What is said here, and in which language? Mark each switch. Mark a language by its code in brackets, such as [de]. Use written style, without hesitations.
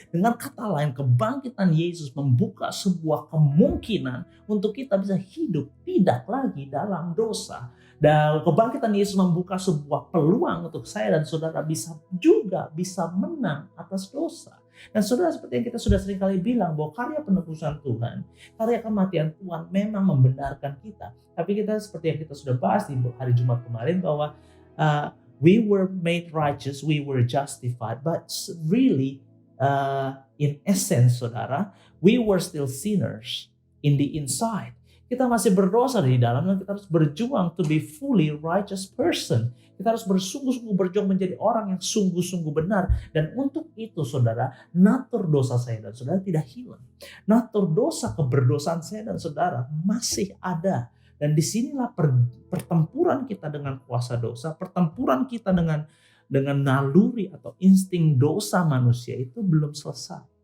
[id] Dengan kata lain, kebangkitan Yesus membuka sebuah kemungkinan untuk kita bisa hidup tidak lagi dalam dosa. Dan kebangkitan Yesus membuka sebuah peluang untuk saya dan saudara bisa menang atas dosa. Dan saudara, seperti yang kita sudah sering kali bilang, bahwa karya penebusan Tuhan, karya kematian Tuhan memang membenarkan kita. Tapi kita, seperti yang kita sudah bahas di hari Jumat kemarin, bahwa [en] we were made righteous, we were justified, but really in essence, saudara, we were still sinners in the inside. [id] Kita masih berdosa di dalam, dan kita harus berjuang [en] to be fully righteous person. [id] Kita harus bersungguh-sungguh berjuang menjadi orang yang sungguh-sungguh benar. Dan untuk itu, saudara, natur dosa saya dan saudara tidak hilang. Natur dosa keberdosaan saya dan saudara masih ada. Dan disinilah pertempuran kita dengan kuasa dosa, pertempuran kita dengan naluri atau insting dosa manusia itu belum selesai.